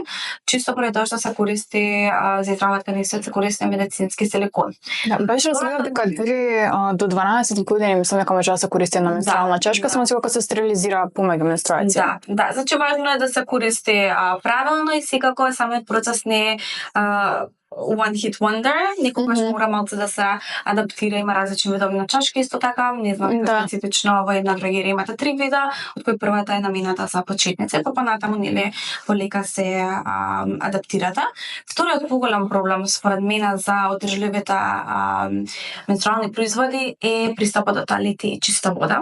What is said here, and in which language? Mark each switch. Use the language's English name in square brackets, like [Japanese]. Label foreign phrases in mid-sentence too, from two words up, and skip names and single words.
[Macedonian] Чисто поради тоа што се користи за изработка на истиот се користи медицински силикон. Да, беше разбрав дека дури до 12 години мислам дека може да се користи една менструална чашка, само кога се стерилизира помеѓу менструација. Да, значи важно е да се користи правилно и секако самиот процес не е [English] one hit wonder, [Macedonian] некогаш мора малку да се адаптира, има различни видови на чашки, исто така, не знам, специфично во една дрогерија имате 3 вида, од кои првата е намената за почетници, па понатаму нели полека се адаптирата. Вториот поголем проблем според мене за одржливите менструални производи е пристапот до тоалети и чиста вода.